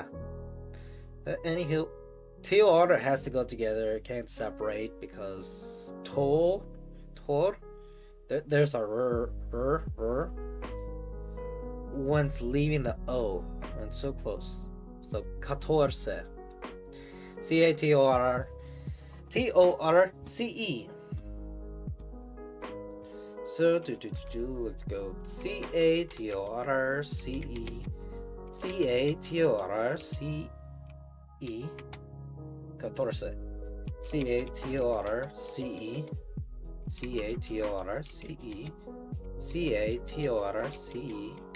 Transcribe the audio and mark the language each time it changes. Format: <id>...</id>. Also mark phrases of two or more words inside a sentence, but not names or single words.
<en>Anywho, T-O-R has to go together. It can't separate because tor. There's a r. One's leaving the O. And so close. So catorce. C-A-T-O-R. T-O-R-C-E. So let's go. C-A-T-O-R-C-E. C-A-T-O-R-C-E. Catorce. C-A-T-O-R-C-E. C-A-T-O-R-C-E. C-A-T-O-R-C-E.</en>